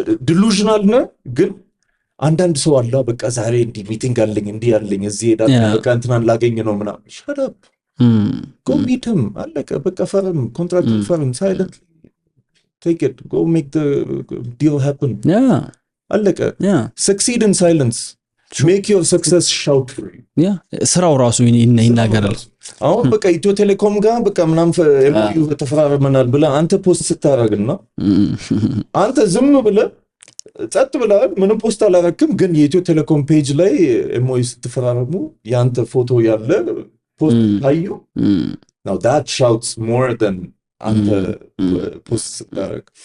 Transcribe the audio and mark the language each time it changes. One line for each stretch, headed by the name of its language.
Amharic: delusional ነው ግን አንዳንድ ሰው አለ በቃ ዛሬ እንዲ ሚቲንግ አለኝ እንዲ ያለኝ እዚህ ሄዳለሁ በቃ እንትናን ላገኝ ነው ምናምን
English: shut up. go meet him
Amharic: አለቀ በቃ ፈርም ኮንትራክት ፈርም
English: silently take it go make the deal happen. Yeah.
Amharic: አለቀ.
English: succeed in silence. make your success shout for you. Yeah.
Amharic: ስራው ራሱ ይናገራል። አሁን በቃ ኢትዮ ቴሌኮም ጋር በቃ ምናምን ኤምዩ ተፈራረመናል ብለህ አንተ ፖስት ስታረግና አንተ ዝም ብለህ ጸጥ ብለህ ምንም ፖስት አላረክም። ግን የኢትዮ ቴሌኮም ፔጅ ላይ ኤምዩ ስትፈራረሙ ያንተ ፎቶ ያለ ፖስት ታዩ።
English: now that shouts more than
Amharic: አንተ ፖስት ስታረግ.